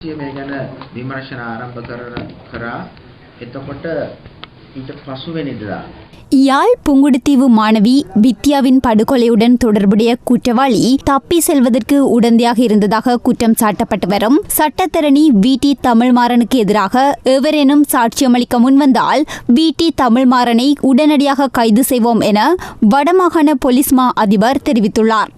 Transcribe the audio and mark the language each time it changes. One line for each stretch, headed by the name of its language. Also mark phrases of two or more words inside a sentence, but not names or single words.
Sinhala: මේ ගැන විමර්ශන ආරම්භ කරා එතකොට ඊට පසුවෙනිදා
Tamil: யாழ் புங்குடுதீவு மாணவி வித்யாவின் படுகொலையுடன் தொடர்புடைய குற்றவாளி தப்பி செல்வதற்கு உடந்தையாக இருந்ததாக குற்றம் சாட்டப்பட்டு வரும் சட்டத்தரணி வி.டி. தமிழ்மாறனுக்கு எதிராக எவரேனும் சாட்சியமளிக்க முன்வந்தால் வி.டி. தமிழ்மாறனை உடனடியாக கைது செய்வோம் என வடமாகாண போலீஸ் மா அதிபர் தெரிவித்துள்ளார்.